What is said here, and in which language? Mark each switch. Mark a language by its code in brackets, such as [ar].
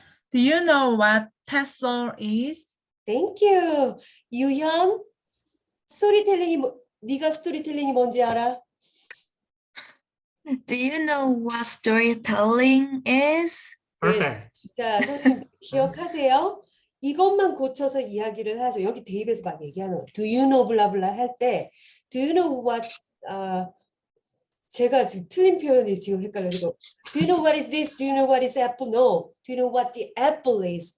[en] Do you know what tassel is? Thank you. 유현. [ko] 네가 스토리텔링이 뭔지 알아? [en] Do you know what storytelling is? Perfect. [ko] 자, 선생님 기억하세요? 이것만 고쳐서 이야기를 하죠. 여기 대입해서 막 얘기하는 거. [en] Do you know [ko] 블라블라 할 때 [en] Do you know what [ko] 제가 지금 틀린 표현이 지금 헷갈려요. [en] Do you know what is this? Do you know what is apple? No. Do you know what the apple is?